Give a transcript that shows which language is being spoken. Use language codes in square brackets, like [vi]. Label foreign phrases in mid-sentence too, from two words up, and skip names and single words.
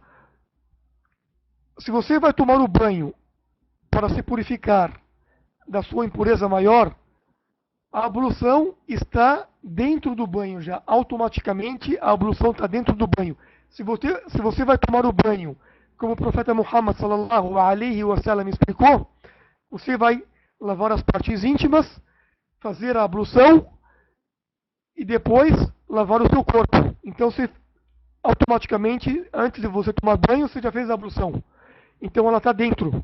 [pt] Se você vai tomar o banho para se purificar da sua impureza maior, a ablução está dentro do banho já. Automaticamente a ablução está dentro do banho. Se você vai tomar o banho, como o profeta Muhammad [ar] صلى الله عليه وسلم [pt] explicou, você vai lavar as partes íntimas, fazer a ablução e depois lavar o seu corpo. Então você automaticamente, antes de você tomar banho, você já fez a ablução. Então ela está dentro.